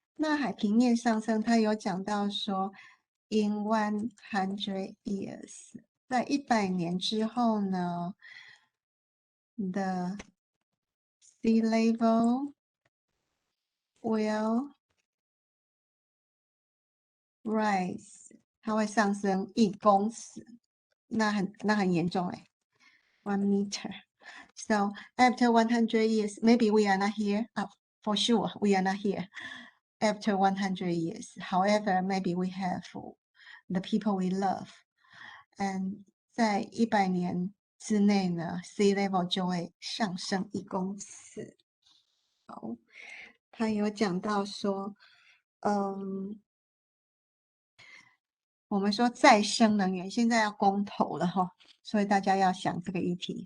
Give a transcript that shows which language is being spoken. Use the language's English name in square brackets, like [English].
[Chinese] 那海平面上升，它有讲到说 ， [English] in 100 years， [Chinese] 在100年之后呢 ， [English] the sea level will rise， [Chinese] 它会上升1公尺，那很严重哎 ， [English] 1 meter。 So after 100 years, maybe we are not here. For sure, we are not here after 100 years. However, maybe we have the people we love. [Chinese] 在100年之内呢 ，sea level 就会上升1公尺。好，他有讲到说，我们说再生能源现在要公投了哈，所以大家要想这个议题。